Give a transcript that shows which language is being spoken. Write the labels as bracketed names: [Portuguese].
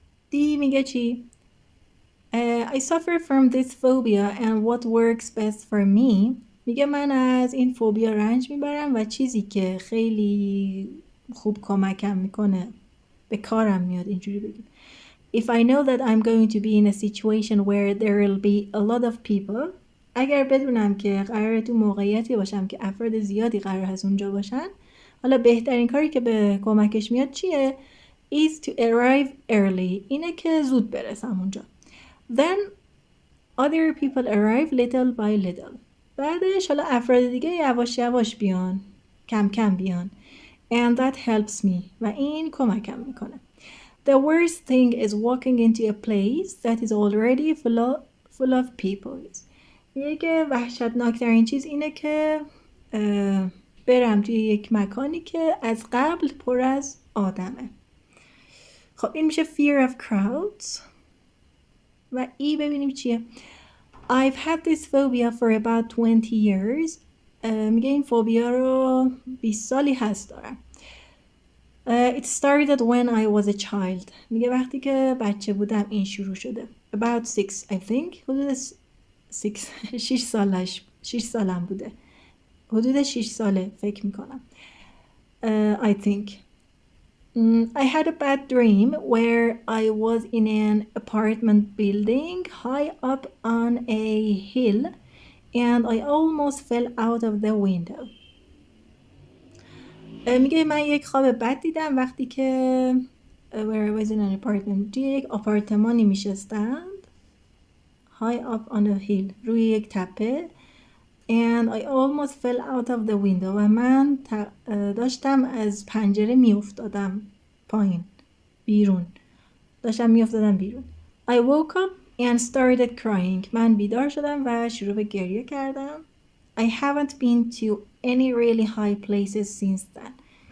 [Persian] دی میگه چی؟ [English] I suffer from this phobia and what works best for me. [Persian] میگه من از این فوبیا رنج میبرم و چیزی که خیلی خوب کمکم میکنه به کارم میاد اینجوری بگیم. [English] If I know that I'm going to be in a situation where there will be a lot of people, [Persian] اگر بدونم که قراره تو موقعیتی باشم که افراد زیادی قرار هست اونجا باشن، حالا بهترین کاری که به کمکش میاد چیه؟ [English] Is to arrive early. [Persian] اینه که زود برسم اونجا. [English] Then other people arrive little by little. [Persian] بعدش حالا افراد دیگه یواش یواش بیان، کم کم بیان. [English] And that helps me. [Persian] و این کمکم میکنه. [English] The worst thing is walking into a place that is already full of people. [Persian] میگه وحشتناکترین چیز اینه که برم توی یک مکانی که از قبل پر از آدمه. خب این میشه [English] fear of crowds. [Persian] و ای ببینیم چیه. [English] I've had this phobia for about 20 years. [Persian] میگه این فوبیا رو 20 سالی هست دارم. [English] It started when I was a child. [Persian] میگه وقتی که بچه بودم این شروع شده. [English] About 6 I think. [Persian] حدود 6 سالم بوده. حدود 6 ساله فکر میکنم. [English] I think. I had a bad dream where I was in an apartment building high up on a hill and I almost fell out of the window. [Persian] میگه من یک خواب بد دیدم وقتی که [English] where I was in an apartment [Persian] توی یک آپارتمانی میشستند [English] high up on a hill [Persian] روی یک تپه [English] and I almost fell out of the window [Persian] و من داشتم از پنجره میافتادم پایین بیرون [English] I woke up and started crying. [Persian] من بیدار شدم و شروع به گریه کردم. [English] I haven't been to any really high places since then.